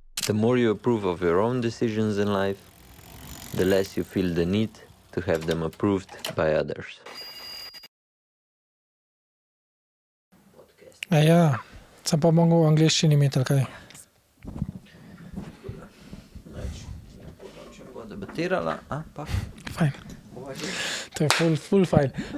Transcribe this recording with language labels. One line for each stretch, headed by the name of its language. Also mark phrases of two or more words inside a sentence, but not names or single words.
English: The more you approve of your own decisions in life, the less you feel the need to have them approved by others.
Slovenian: Ja, sem pa mogel v angleščini imeti, ali kaj? Če bo debatirala, pa? Fajn. To je ful fajn.